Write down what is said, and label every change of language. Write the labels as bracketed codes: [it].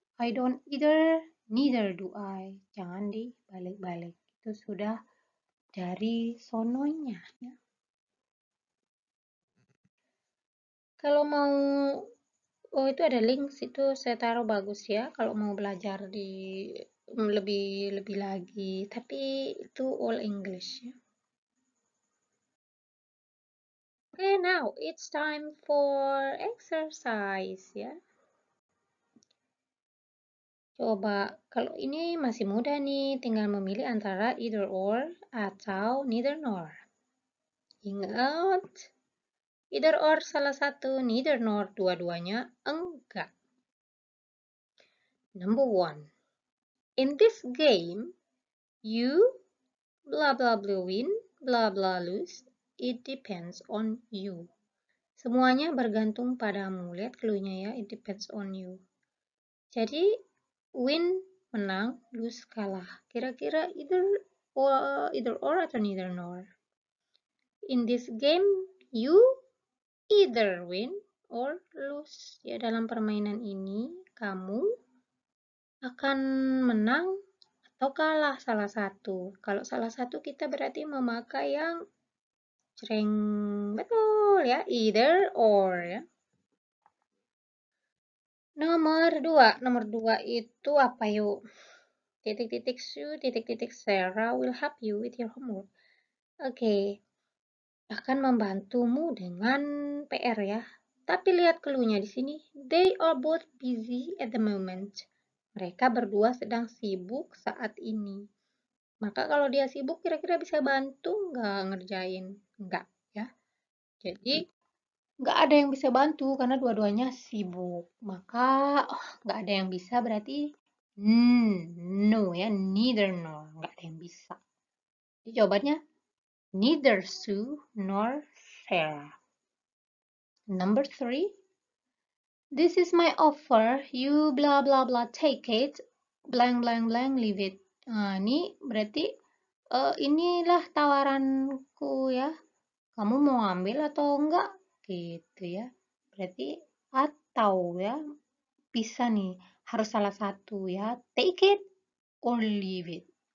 [en] I don't either, neither do I. [id] Jangan dibalik-balik. Itu sudah dari sononya ya. Kalau mau itu ada link situ saya taruh bagus ya kalau mau belajar di lebih lebih lagi. Tapi itu [en] all English [id] ya. [en] Okay, now it's time for exercise ya. [id] Coba kalau ini masih mudah nih, tinggal memilih antara either or atau neither nor. Ingat, either or salah satu, neither nor dua-duanya enggak. [en] Number one, in this game, you blah blah blah win, blah blah lose. It depends on you. [id] Semuanya bergantung padamu. Lihat clue-nya ya, [en] it depends on you. [id] Jadi win menang, lose kalah. Kira-kira either or atau neither nor. [en] In this game, you either win or lose. [id] Ya, dalam permainan ini kamu akan menang atau kalah salah satu. Kalau salah satu kita berarti memakai yang cereng. Betul ya, either or ya. Nomor dua itu apa yuk? Titik-titik Sue, titik-titik Sarah [en] will help you with your homework. [id] Oke, akan membantumu dengan PR ya. Tapi lihat clue-nya di sini. [en] They are both busy at the moment. [id] Mereka berdua sedang sibuk saat ini. Maka kalau dia sibuk, kira-kira bisa bantu nggak ngerjain? Nggak ya. Jadi nggak ada yang bisa bantu karena dua-duanya sibuk. Maka nggak ada yang bisa berarti no ya, neither nor. Nggak ada yang bisa. Jadi jawabannya [en] neither Sue nor Sarah. Number 3. This is my offer. You blah blah blah take it. Blank blank blank leave it. [id] Nah, ini berarti inilah tawaranku ya. Kamu mau ambil atau enggak? Gitu ya. Berarti atau ya. Bisa nih. Harus salah satu ya. [en] Take it or leave it.